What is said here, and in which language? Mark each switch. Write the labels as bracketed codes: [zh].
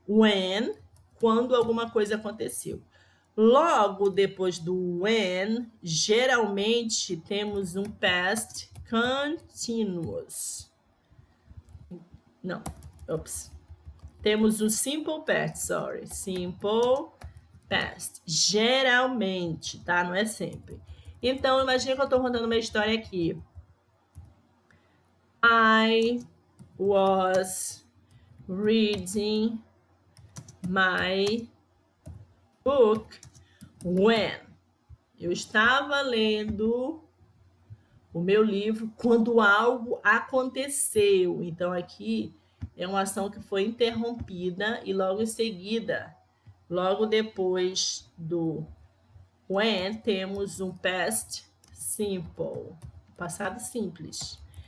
[pt] When, quando alguma coisa aconteceu. Logo depois do when, geralmente temos um past continuous. Não, temos o simple past, simple past. Geralmente, tá? Não é sempre. Então, imagine que eu estou contando uma história aqui. [en] I was reading my book when. [pt] Eu estava lendo o meu livro quando algo aconteceu. Então, aqui é uma ação que foi interrompida e logo em seguida, logo depois do When temos um past simple, passado simples.